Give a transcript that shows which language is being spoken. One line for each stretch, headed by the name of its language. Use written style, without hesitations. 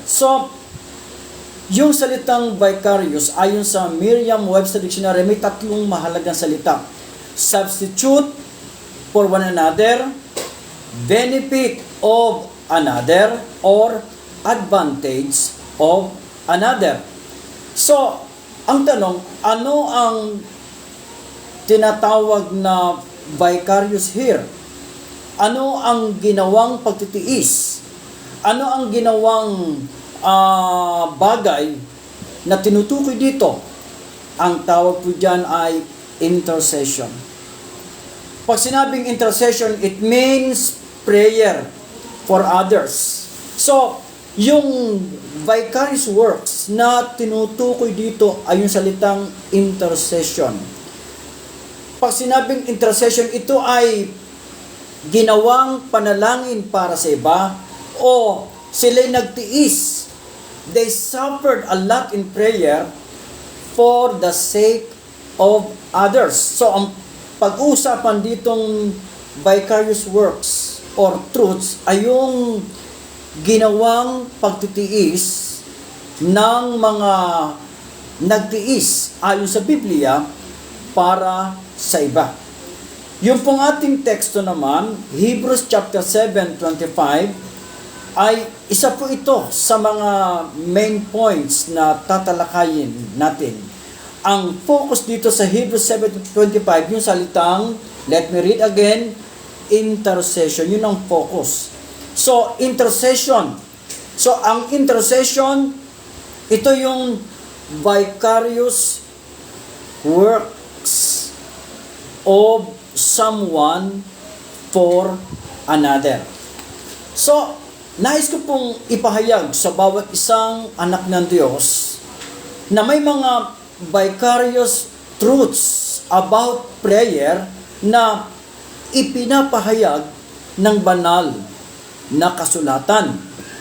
Filipino: So, yung salitang vicarious, ayon sa Merriam-Webster Dictionary, may tatlong mahalagang salita.
English: Substitute for one another, benefit of another, or advantage of another.
Filipino: So, ang tanong, ano ang tinatawag na vicarious here? Ano ang ginawang pagtitiis? Ano ang ginawang bagay na tinutukoy dito? Ang tawag po dyan ay intercession. Pag sinabing
English: intercession, it means prayer for others.
Filipino: So, yung vicarious works na tinutukoy dito ay yung salitang intercession. Pag sinabing intercession, ito ay ginawang panalangin para sa iba o sila'y nagtiis.
English: They suffered a lot in prayer for the sake of others.
Filipino: So, ang pag-usapan ditong vicarious works or truths ay yung ginawang pagtitiis ng mga nagtiis ayon sa Biblia para sa iba. Yung pong ating teksto naman, Hebrews chapter 7:25, ay isa po ito sa mga main points na tatalakayin natin. Ang focus dito sa Hebrews 7:25, yung salitang,
English: let me read again,
Filipino: intercession. Yun ang focus. So, intercession. So, ang intercession, ito yung
English: vicarious works of someone for another.
Filipino: So, nais ko pong ipahayag sa bawat isang anak ng Diyos na may mga
English: vicarious truths about prayer
Filipino: na ipinapahayag ng banal na kasulatan.